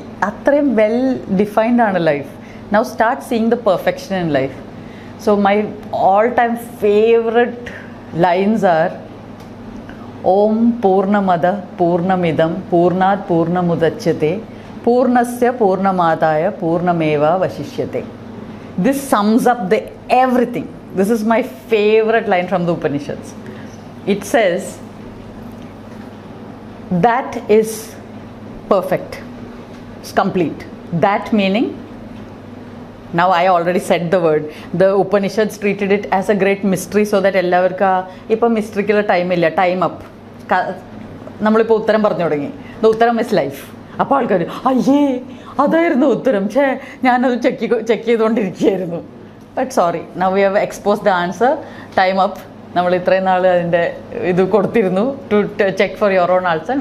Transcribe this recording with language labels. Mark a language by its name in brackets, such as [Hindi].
[Malayalam] അത്രയും well defined ആണ് life. [English] Now start seeing the perfection in life. So my all time favourite lines are [Sanskrit] Om പൂർണ്ണമദ പൂർണ്ണമിദം പൂർണ്ണാത് പൂർണ്ണമുദച്യത്തെ പൂർണ്ണസ്യ പൂർണ്ണമാദായ പൂർണ്ണമേവ വശിഷ്യത്തെ. [English] This sums up everything. This is my favorite line from the Upanishads. It says, that is perfect. It's complete. That meaning, now I already said the word. The Upanishads treated it as a great mystery so that [Malayalam] എല്ലാവർക്കും ഇപ്പോൾ മിസ്റ്ററിക്കുള്ള ടൈമില്ല, time up. നമ്മളിപ്പോൾ ഉത്തരം പറഞ്ഞു തുടങ്ങി. [English] The ഉത്തരം is life. [Malayalam] അപ്പോൾ ആൾക്കാർ അയ്യേ അതായിരുന്നു ഉത്തരം, ഞാനത് check ചെയ്തുകൊണ്ടിരിക്കുകയായിരുന്നു. [English] But sorry, now we have expose the answer. Time up. [Malayalam] നമ്മൾ ഇത്രയും നാൾ അതിൻ്റെ ഇത് കൊടുത്തിരുന്നു [English] To check for your own answer.